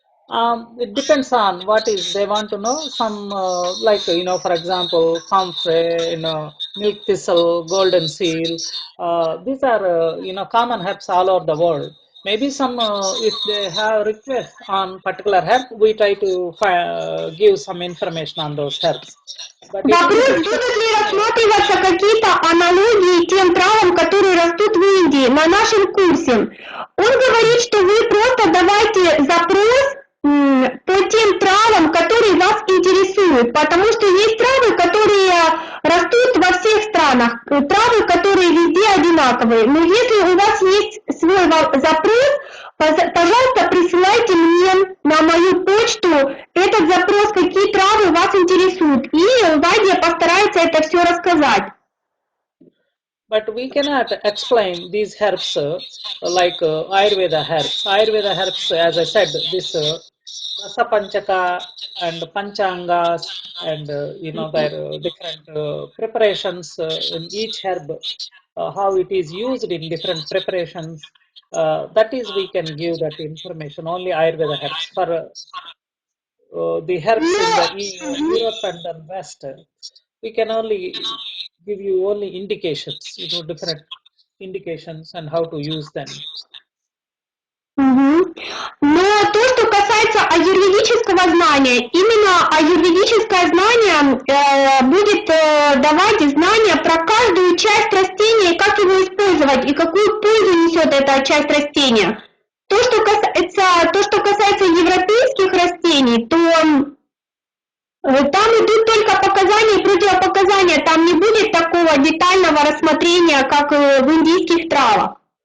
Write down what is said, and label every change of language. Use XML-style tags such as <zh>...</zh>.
<en>It depends on what is they want to know. Some like for example, comfrey, milk thistle, golden seal. These are common herbs all over the world. Maybe some if they have requests on particular herb, we try to give some information on those herbs. But it is</en> <ru>Вопрос,</ru> <en>discussed.</en> <ru>будут ли рассматриваться какие-то аналогии тем травам, которые растут в Индии на нашем курсе. Он говорит, что вы просто давайте запрос по тем травам, которые вас интересуют, потому что есть травы, которые растут во всех странах, травы, которые везде одинаковые. Но если у вас есть свой запрос, пожалуйста, присылайте мне на мою почту этот запрос, какие травы вас интересуют, и Вадя постарается это все рассказать.</ru> <en>But we cannot explain these herbs like Ayurveda herbs. Ayurveda herbs, as I said, this Rasa Panchaka and Panchangas and their different preparations in each herb, how it is used in different preparations. That is, we can give that information. Only Ayurveda herbs. For the herbs in the Europe and the West, we can only give you only indications, different indications and how to use them. Мгм.</en> <ru>Но то, что касается аюрведического знания, именно аюрведическое знание будет давать знания про каждую часть растения, как его использовать и какую пользу несет эта часть растения. То, что касается европейских растений, то там идут только показания и противопоказания, там не будет такого детального рассмотрения, как в индийских травах.</ru>